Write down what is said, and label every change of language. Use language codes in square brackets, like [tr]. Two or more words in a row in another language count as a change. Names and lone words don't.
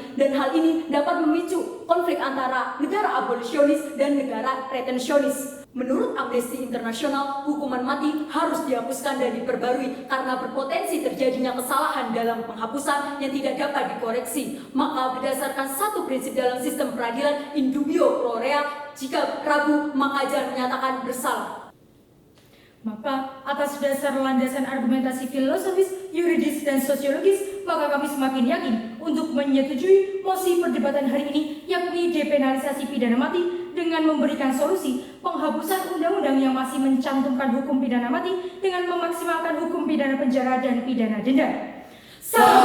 [id] Dan hal ini dapat memicu konflik antara negara abolisionis dan negara retensionis. Menurut Amnesty International, hukuman mati harus dihapuskan dan diperbarui karena berpotensi terjadinya kesalahan dalam penghapusan yang tidak dapat dikoreksi. Maka berdasarkan satu prinsip dalam sistem peradilan, [la] in dubio pro rea, [id] jika ragu maka jangan menyatakan bersalah. Maka atas dasar landasan argumentasi filosofis, yuridis, dan sosiologis, maka kami semakin yakin untuk menyetujui mosi perdebatan hari ini, yakni depenalisasi pidana mati dengan memberikan solusi penghapusan undang-undang yang masih mencantumkan hukum pidana mati dengan memaksimalkan hukum pidana penjara dan pidana denda.